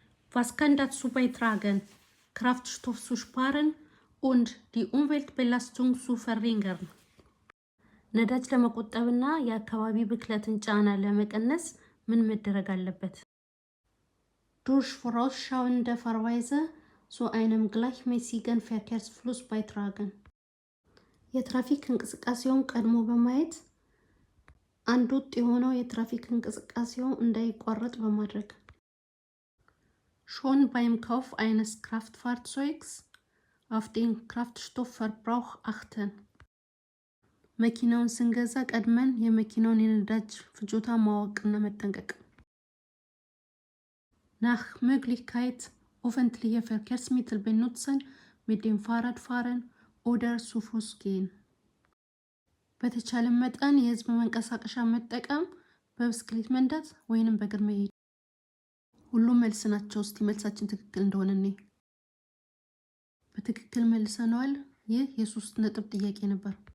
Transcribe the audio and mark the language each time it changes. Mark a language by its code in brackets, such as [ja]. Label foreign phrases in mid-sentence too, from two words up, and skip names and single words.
[de] Was kann dazu beitragen, Kraftstoff zu sparen und die Umweltbelastung zu verringern? [am] ነዳጅ ለመቆጠብና የአካባቢ ብክለትን ጫና ለመቀነስ ምን መደረግ አለበት? [de] Durch vorausschauende Fahrweise zu einem gleichmäßigen Verkehrsfluss beitragen. [am] የትራፊክ እንቅስቃሴውን ቀድሞ በማየት አንድ ወጥ የሆነው የትራፊክ እንቅስቃሴው እንዳይቋረጥ በማድረግ [de] Schon beim Kauf eines Kraftfahrzeugs auf den Kraftstoffverbrauch achten. [am] መኪናውን ስንገዛ ቀድመን የመኪናውን የነዳጅ ፍጆታ ማወቅና መጠንቀቅ። [de] Nach Möglichkeit öffentliche Verkehrsmittel benutzen, mit dem Fahrrad fahren oder zu Fuß gehen. [am] በተቻለ መጠን የህዝብ መንቀሳቀሻ መጠቀም፣ በብስክሌት መንዳት ወይንም በእግር መሄድ። ሁሉም መልስ ናቸው። እስቲ መልሳችን ትክክል እንደሆነ ነው። በትክክል መልሰናል። ይህ የ3 ነጥብ ጥያቄ ነበር።